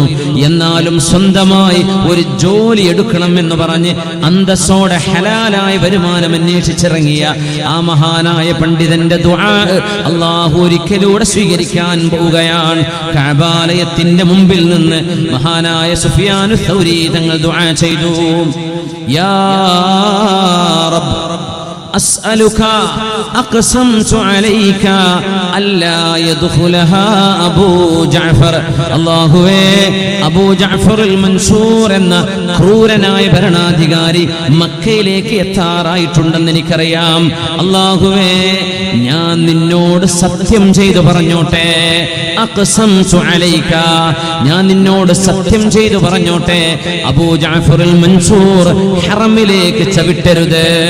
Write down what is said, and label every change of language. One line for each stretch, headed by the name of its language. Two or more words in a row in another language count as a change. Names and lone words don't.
Malayalam: എന്നാലും സ്വന്തമായി ഒരു ജോലി എടുക്കണം എന്ന് പറഞ്ഞ് അന്തസ്സോടെ ഹലാലായ വരുമാനം അന്വേഷിച്ചിറങ്ങിയ ആ മഹാനായ പണ്ഡിതന്റെ ദുആ അല്ലാഹു ഒരിക്കലൂടെ സ്വീകരിക്കാൻ പോവുകയാണ്. കഅബാലയത്തിന്റെ മുമ്പിൽ നിന്ന് മഹാനായ സുഫിയാനു സൗരി തങ്ങൾ ദുആ ചെയ്തു,
Arabic: يا رب أسألك أقسمت عليك ألا يدخلها أبو جعفر.
Malayalam: الله أبو جعفر المنصور എന്ന ക്രൂരനായ ഭരണാധികാരി മക്കയിലേക്ക് എത്താറായിട്ടുണ്ടെന്ന് എനിക്കറിയാം. അല്ലാഹുവേ, ഞാൻ നിന്നോട് സത്യം ചെയ്തു പറഞ്ഞോട്ടെ.
Arabic: أقسمت عليك,
Malayalam: ഞാൻ നിന്നോട് സത്യം ചെയ്തു പറഞ്ഞോട്ടെ, അബൂ ജഅഫറുൽ മൻസൂർ ഹറമിലേക്ക് ചവിട്ടരുത്.